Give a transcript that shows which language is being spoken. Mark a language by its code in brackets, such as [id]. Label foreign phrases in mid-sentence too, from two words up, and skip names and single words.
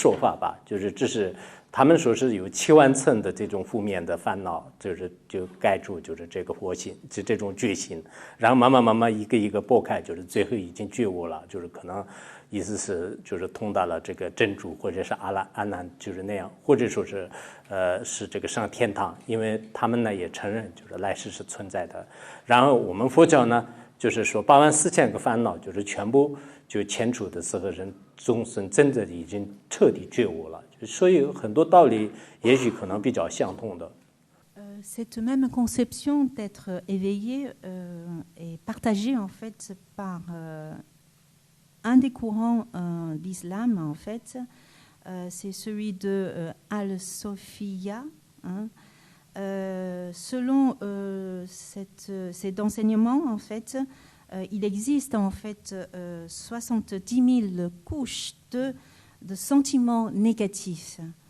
[zh] 说法吧，就是这是他们说是有7万层的这种负面的烦恼，就盖住就是这个佛心，就这种觉心，然后慢慢一个一个剥开，就是最后已经觉悟了，就是可能意思是就是通达了这个真主或者是阿难，就是那样，或者说是是这个上天堂，因为他们呢也承认就是来世是存在的。然后我们佛教呢，就是说84000个烦恼，就是全部就迁除的时候，人众生真的已经彻底觉悟了。所以很多道理也许可能比较相同的。 [fr] Cette même conception d'être éveillé est partagée en fait par un des courants d'islam en fait, c'est celui de Al-Sofiya. Selon cet enseignement en fait, il existe en fait 70 000 couches de sentiments négatifs.